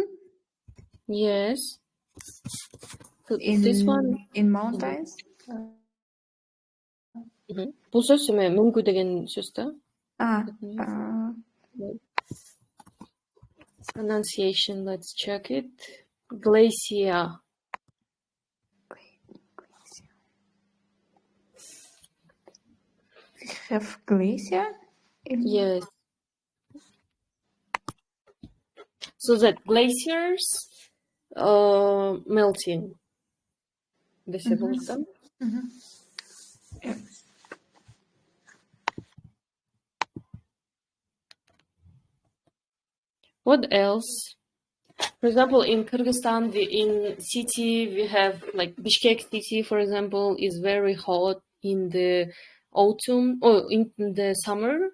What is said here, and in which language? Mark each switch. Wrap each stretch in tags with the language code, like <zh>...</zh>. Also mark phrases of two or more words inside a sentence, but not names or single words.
<en>Yes. This one in mountains.</en> <ky>Бул сөз эме мөңгү деген сөз да.</ky> <en>Pronunciation, let's check it. Glacier. We have glacier? Yes. So that glaciers melting.</en> <ky>Десе болот да.</ky> <en>What else? For example, in Kyrgyzstan, in city, we have like Bishkek city, for example, is very hot in the autumn or in the summer.</en>